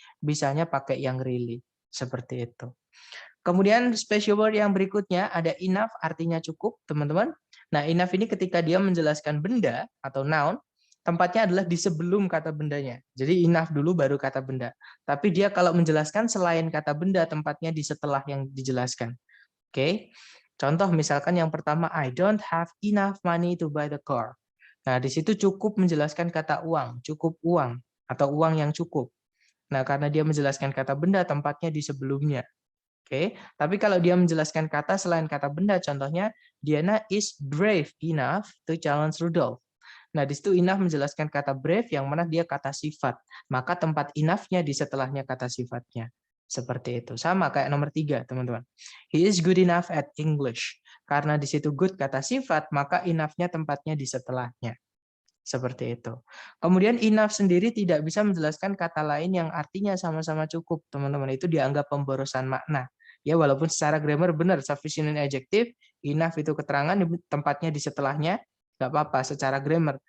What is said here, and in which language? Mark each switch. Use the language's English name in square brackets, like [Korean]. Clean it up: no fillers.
[Indonesian] Bisanya pakai yang really. Seperti itu. Kemudian special word yang berikutnya ada enough, artinya cukup, teman-teman. Nah, enough ini ketika dia menjelaskan benda atau noun, tempatnya adalah di sebelum kata bendanya. Jadi enough dulu baru kata benda. Tapi dia kalau menjelaskan selain kata benda, tempatnya di setelah yang dijelaskan. Oke. [English] Contoh misalkan yang pertama, I don't have enough money to buy the car. [Indonesian] Nah, di situ cukup menjelaskan kata uang, cukup uang atau uang yang cukup. Nah, karena dia menjelaskan kata benda, tempatnya di sebelumnya. Oke, tapi kalau dia menjelaskan kata selain kata benda, contohnya [English] Diana is brave enough to challenge Rudolph. [Indonesian] Nah, di situ enough menjelaskan kata brave yang mana dia kata sifat. Maka tempat enough-nya di setelahnya kata sifatnya. Seperti itu. Sama kayak nomor 3, teman-teman. [English] He is good enough at English. [Indonesian] Karena di situ good kata sifat, maka enough-nya tempatnya di setelahnya. Seperti itu. Kemudian enough sendiri tidak bisa menjelaskan kata lain yang artinya sama-sama cukup, teman-teman. Itu dianggap pemborosan makna. Ya, walaupun secara grammar benar, [English] sufficient and adjective, [Indonesian] enough itu keterangan tempatnya di setelahnya, nggak apa-apa secara grammar.